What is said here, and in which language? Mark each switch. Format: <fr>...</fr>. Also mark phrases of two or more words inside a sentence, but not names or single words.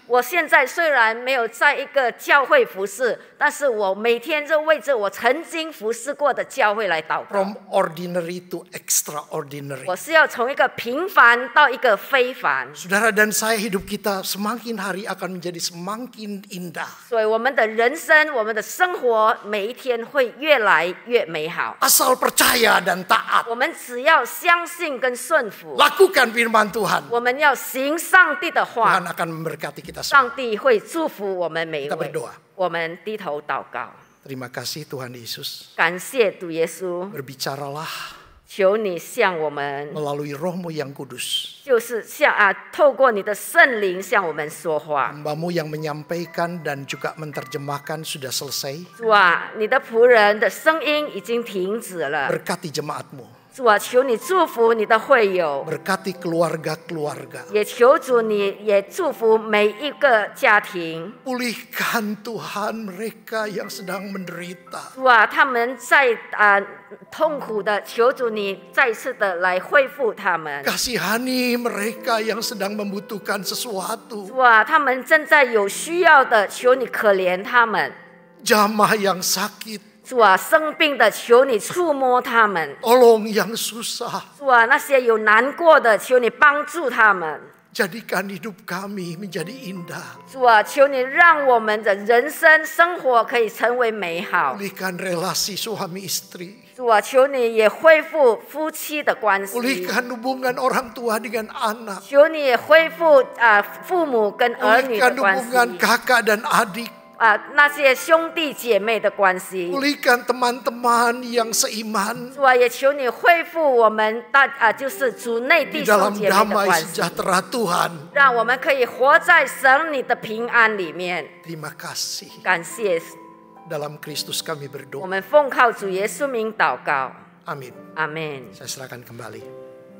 <zh>我现在虽然没有在一个教会服侍，但是我每天就为着我曾经服侍过的教会来祷告。</zh> <en>From ordinary to extraordinary.</en> <zh>我是要从一个平凡到一个非凡，</zh> <id>Saudara dan saya, hidup kita semakin hari akan menjadi semakin indah.</id> <zh>所以我们的人生、我们的生活，每一天会越来越美好。</zh> <id>Asal percaya dan taat.</id> <zh>我们只要相信跟顺服，</zh> <id>Lakukan firman Tuhan.</id> <zh>我们要行上帝的话，</zh> <id>Tuhan akan memberkati kita semua.</id> <zh>上帝会祝福我们每一</zh> <id>Kita</id> <zh>位。</zh> <id>berdoa.</id> <zh>我们低头祷告，</zh> <id>Terima kasih Tuhan Yesus.</id> <zh>感谢主耶稣，</zh> <id>Berbicaralah</id> <zh>求你向我们，</zh> <id>melalui Roh-Mu yang kudus.</id> <zh>就是透过你的圣灵向我们说话。</zh> <id>Hamba-Mu yang menyampaikan dan juga menerjemahkan sudah selesai.</id> <zh>主啊，你的仆人的声音已经停止了。</zh> <id>Berkati jemaat-Mu.</id> <zh>主啊，求你祝福你的会友，</zh> <id>Berkati keluarga-keluarga.</id> <zh>也求主你也祝福每一个家庭。</zh> <id>Pulihkan Tuhan mereka yang sedang menderita.</id> <zh>主啊，他们在痛苦的，求主你再次的来恢复他们。</zh> <id>Kasihani mereka yang sedang membutuhkan sesuatu.</id> <zh>主啊，他们正在有需要的，求你可怜他们。</zh> <id>Jamah yang sakit.</id> <zh>主啊，生病的，求你触摸他们。</zh> <id>Tolong yang susah.</id> <zh>主啊，那些有难过的，求你帮助他们。</zh> <id>Jadikan hidup kami menjadi indah.</id> <zh>主啊，求你让我们的人生生活可以成为美好。</zh> <id>Pulihkan relasi suami istri.</id> <zh>主啊，求你也恢复夫妻的关系。</zh> <id>Pulihkan hubungan orang tua dengan anak.</id> <zh>求你也恢复父母跟儿女的</zh> <id>Pulihkan</id> <zh>关</zh> <id>hubungan</id> <zh>系。</zh> <id>kakak dan adik.</id> <zh>那些兄弟姐妹的关系。</zh> <id>Pulihkan teman-teman yang seiman</id> <zh>主啊，也求你恢复我们就是主内</zh> <id>di</id> <zh>弟兄</zh> <id>dalam</id> <zh>姐妹的</zh> <id>damai</id> <zh>关系，</zh> <id>sejahtera Tuhan.</id> <zh>让我们可以活在神你的平安里面。</zh> <id>Terima kasih.</id> <zh>感谢，</zh> <id>Dalam Kristus kami</id> <zh>我</zh> <id>berdoa.</id> <zh>们奉靠主耶稣名祷告，</zh> <id>Amin.</id> <zh>阿门。</zh> <id>Saya serahkan kembali.</id>